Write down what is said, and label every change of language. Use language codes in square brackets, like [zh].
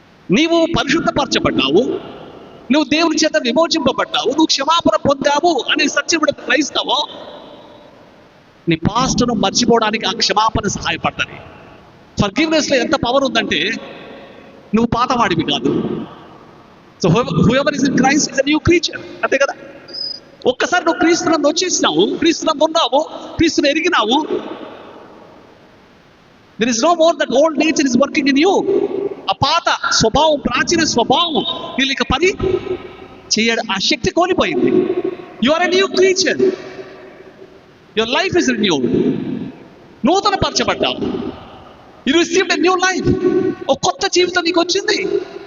[te] నీవు పరిశుద్ధపరచబడ్డావు, నువ్వు దేవుని చేత విమోచింపబడ్డావు, నువ్వు క్షమాపణ పొందావు అని సత్యం గ్రహిస్తావో, నీ పాస్ట్ను మర్చిపోవడానికి ఆ క్షమాపణ సహాయపడుతుంది. ఫర్గివ్నెస్లో ఎంత పవర్ ఉందంటే, నువ్వు పాతవాడివి కాదు. [en] So whoever is in Christ is a new creature. [te] అంతే కదా? ఒక్కసారి నువ్వు క్రీస్తునందు వచ్చేసినావు, క్రీస్తునందు ఉన్నావు, క్రీస్తుని ఎరిగినావు, [en] there is no more that old nature is working in you. [te] ఆ పాత స్వభావం, ప్రాచీన స్వభావం వీళ్ళు ఇక పని చేయడం, ఆ శక్తి కోల్పోయింది. [en] You are a new creature. Your life is renewed. [te] నూతన పరచబడ్డావు. [en] You received a new life. [te] ఒక కొత్త జీవితం నీకు వచ్చింది.